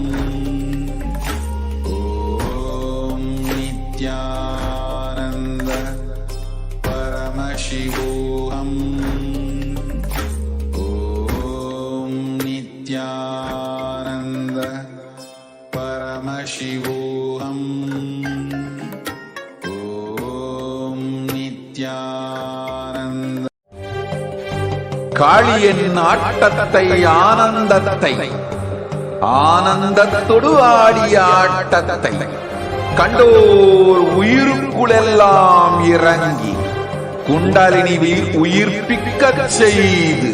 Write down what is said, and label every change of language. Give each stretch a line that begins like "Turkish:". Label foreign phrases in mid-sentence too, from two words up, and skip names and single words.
Sanskrit: ॐ नित्यानन्द परमशिवोऽहम्. ॐ नित्यानन्द परमशिवोऽहम्. ॐ नित्यानन्द.
Tamil: காளியின் ஆட்டத்தை ஆனந்தத்தை ஆனந்தத்தொடு ஆடிய ஆட்டத்தை கண்டோர் உயிருக்குளெல்லாம் இறங்கி குண்டலினிவில் உயிர்ப்பிக்கச் செய்து